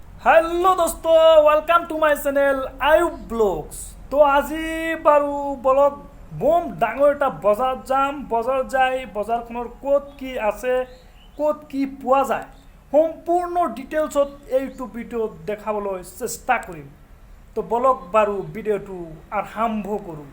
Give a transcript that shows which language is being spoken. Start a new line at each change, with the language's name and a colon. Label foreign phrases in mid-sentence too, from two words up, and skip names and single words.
English: hello दोस्तों welcome to my channel Ayub Blogs।
Assamese: तो আজি বাৰু ব্লগ বম ডাঙৰ এটা বজাৰ যাম, বজাৰ যাই বজাৰখনৰ ক'ত কি আছে, ক'ত কি পোৱা যায় সম্পূৰ্ণ ডিটেইলছত এইটো ভিডিঅ'ত দেখাবলৈ চেষ্টা কৰিম। তো ব্লগ বাৰু ভিডিঅ'টো আৰম্ভ কৰোঁ।